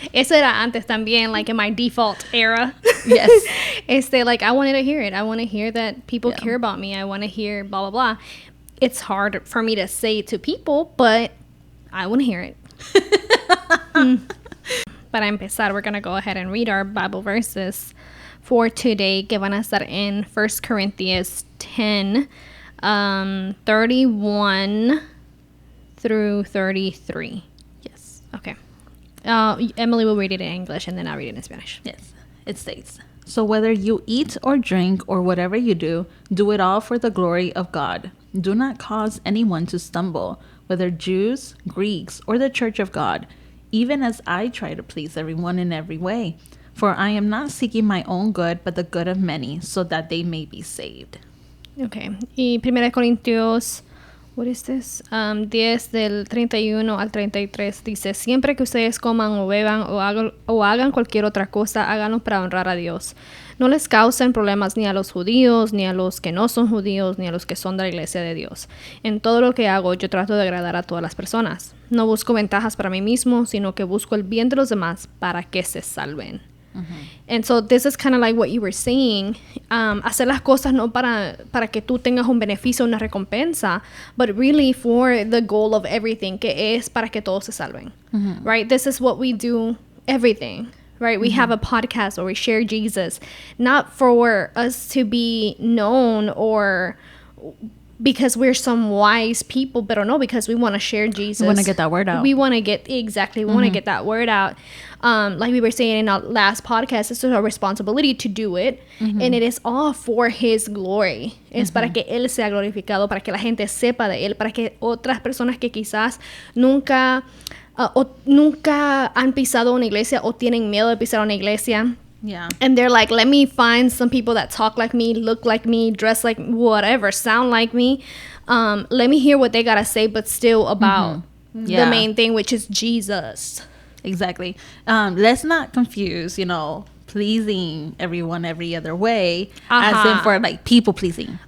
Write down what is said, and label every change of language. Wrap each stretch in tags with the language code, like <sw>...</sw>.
<es>Eso era antes también,</es> <en>in my default era. Yes. I wanted to hear it. I want to hear that people care about me. I want to hear blah, blah, blah. It's hard for me to say to people, but I want to hear it.</en> <es>Para empezar,</es> <en>we're going to go ahead and read our Bible verses for today,</en> <es>que van a estar</es> <en>in 1 Corinthians 10, 31 through 33. Yes. Okay. Emily will read it in English, and then I'll read it in Spanish. Yes. It states, "So whether you eat or drink or whatever you do it all for the glory of God. Do not cause anyone to stumble, whether Jews, Greeks, or the church of God, even as I try to please everyone in every way. For I am not seeking my own good, but the good of many, so that they may be saved." Okay.</en> <es>Y 1 Corintios,</es> <en>what is this?</en> <es>10 del 31 al 33 dice, siempre que ustedes coman o beban o hagan cualquier otra cosa, háganlo para honrar a Dios. No les causen problemas ni a los judíos, ni a los que no son judíos, ni a los que son de la iglesia de Dios. En todo lo que hago, yo trato de agradar a todas las personas. No busco ventajas para mí mismo, sino que busco el bien de los demás para que se salven.</es> <en>And so this is kind of like what you were saying.</en> <es>Hacer las cosas no para que tú tengas un beneficio, una recompensa,</es> <en>but really for the goal of everything,</en> <es>que es para que todos se salven. Right?</es> <en>This is what we do, everything. Right? We have a podcast where we share Jesus, not for us to be known or because we're some wise people, but no, because we want to share Jesus. We want to get that word out. We want to get that word out. Like we were saying in our last podcast, it's our responsibility to do it. And it is all for His glory.</en> <es>Es para que Él sea glorificado, para que la gente sepa de Él, para que otras personas que quizás nunca han pisado una iglesia o tienen miedo de pisar una iglesia.</es> <en>Yeah. And they're like, let me find some people that talk like me, look like me, dress like whatever, sound like me. Let me hear what they gotta say, but still about the main thing, which is Jesus. Exactly. Let's not confuse, pleasing everyone every other way, as in for like people pleasing.</en>